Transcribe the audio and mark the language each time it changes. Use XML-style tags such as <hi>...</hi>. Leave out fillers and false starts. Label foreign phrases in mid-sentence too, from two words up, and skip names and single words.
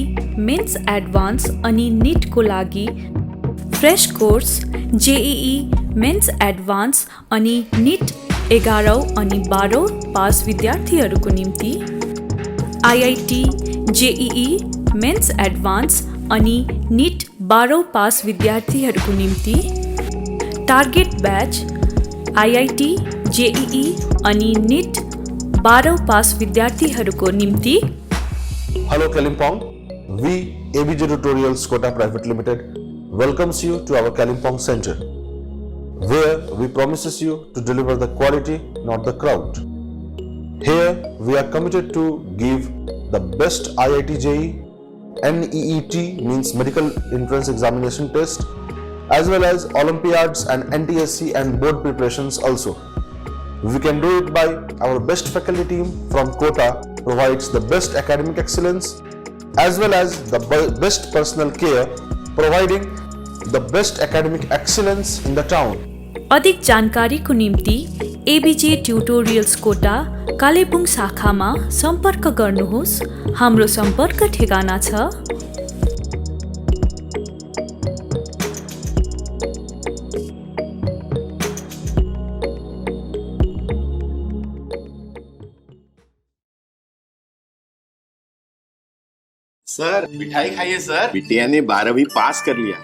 <en>Mains Advance</en> <ne>अनि निटको लागि</ne> <en>fresh course,</en> <ne>JEE</ne> <en>Mains Advance</en> <ne>अनि निट 11औं अनि 12औं पास विद्यार्थीहरूको निम्ति, IIT, JEE मेन्स एडभान्स अनि निट 12औं पास विद्यार्थीहरूको निम्ति,</ne> <en>target batch,</en> <ne>IIT, JEE अनि निट 12औं पास विद्यार्थीहरूको निम्ति।</ne> <en>Hello Kalimpong, we ABJ Tutorials Kota Private Limited welcomes you to our Kalimpong Center, where we promises you to deliver the quality, not the crowd. Here we are committed to give the best IIT JEE, NEET means Medical Entrance Examination Test, as well as Olympiads and NTSC and board preparations also. We can do it by our best faculty team from Kota provides the best academic excellence as well as the best personal care, providing the best academic excellence in the town.</en> <ne>अधिक जानकारीको निम्ति एबीजे ट्युटोरियल्स कोटा कालेबुङ शाखामा सम्पर्क गर्नुहोस्। हाम्रो सम्पर्क ठेगाना छ</ne> <hi>सर मिठाई खाइए सर, बिटिया ने 12वीं पास कर लिया।</hi>